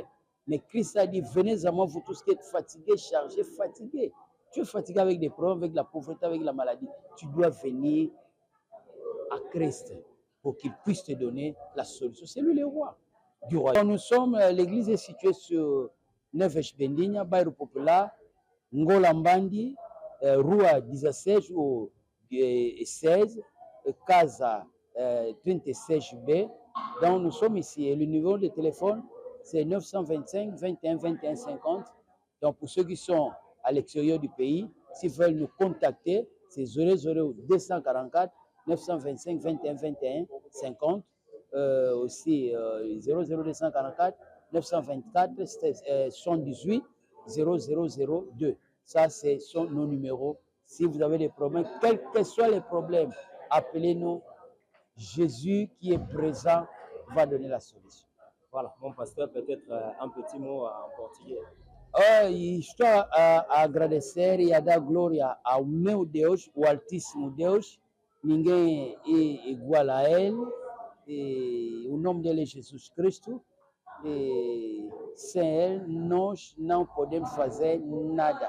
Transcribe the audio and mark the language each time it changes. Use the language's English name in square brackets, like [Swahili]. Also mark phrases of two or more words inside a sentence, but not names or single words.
[French] Mais Christ a dit, venez à moi, vous tous qui êtes fatigués, chargés, fatigués. Tu es fatigué avec des problèmes, avec la pauvreté, avec la maladie. Tu dois venir à Christ pour qu'il puisse te donner la solution. C'est lui le roi du royaume. Nous sommes, l'église est située sur Neves Bendigna, Bairro Popular, Ngola Mbandi, Rua 16 ou 16, Casa 36B. Donc nous sommes ici et le numéro de téléphone c'est 925 21 21 50. Donc pour ceux qui sont à l'extérieur du pays, s'ils veulent nous contacter, c'est 00 244 925 21 21 50. Aussi 00 244 924 78 0002. Ça, c'est nos numéros. Si vous avez des problèmes, quels que soient les problèmes, appelez-nous. Jésus qui est présent va donner la solution. Voilà, mon pasteur, peut-être un petit mot en portugais. [Portuguese] Estou a agradecer e a dar glória ao meu Deus, o Altíssimo Deus. Ninguém é igual a Ele. O nome dele é Jesus Cristo. Sem Ele, nós não podemos fazer nada.